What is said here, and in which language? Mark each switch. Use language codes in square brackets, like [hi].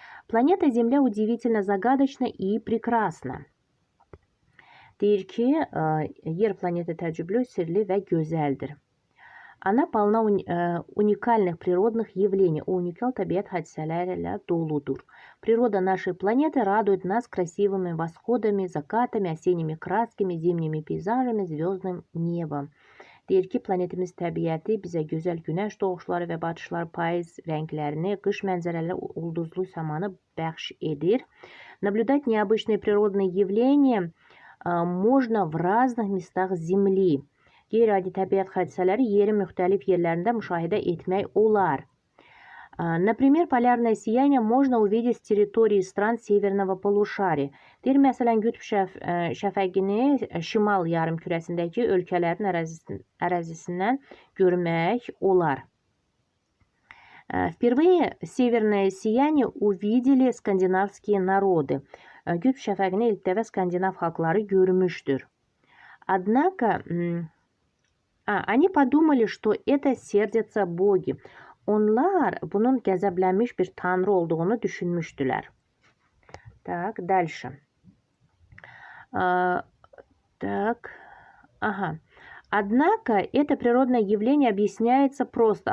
[ru] Planeta Земля удивительно загадочна и прекрасна. [az] Deyir ki, yer planeti təəccüblü, sirli və gözəldir. [ru] Она полна уникальных природных явлений. [az] Уникал табиат hadisələrlə doludur. [ru] Природа нашей планеты радует нас красивыми восходами, закатами, осенними красками, зимними пейзажами, звездным небом. [az] Deyir ki, planetimiz təbiəti bizə gözəl günəş doğuşları və batışlar, payız rənglərini, qış mənzərəli ulduzlu səmanı bəxş edir. [ru] Наблюдать необычные природные явления можно в разных местах Земли. [az] Qeyri-adi təbiət hadisələri yerin müxtəlif yerlərində müşahidə etmək olar. [ru] Например, полярное сияние можно увидеть с территории стран северного полушария. [az] Deyir, məsələn, qütb şəfəqini şimal yarımkürəsindəki ölkələrin ərazisindən görmək olar. [ru] Впервые северное сияние увидели скандинавские народы. [az] Qütb şəfəqini ilk dəfə skandinav xalqları görmüşdür. Однако [ru] Они подумали, что это сердятся боги. [az] Onlar bunun qəzəblənmiş bir tanrı olduğunu düşünmüşdülər. [ru] Так, дальше. Так, ага. Однако это природное явление объясняется просто.